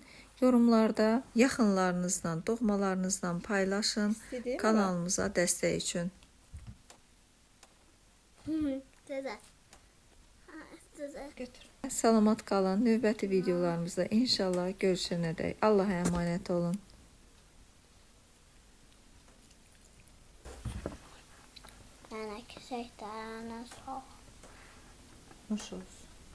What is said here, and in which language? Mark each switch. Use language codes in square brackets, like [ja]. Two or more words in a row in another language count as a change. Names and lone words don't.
[az] Yorumlarda yaxınlarınızla, doğmalarınızla paylaşın. Kanalımıza dəstək üçün. [tr] Güzel. Güzel. [az] Götür. Salamat qalın. Növbəti videolarımızda inşallah görüşənədək. Allah'a əmanət olun. [tr] Yani küçük de sağ. [az] Hoş olsun.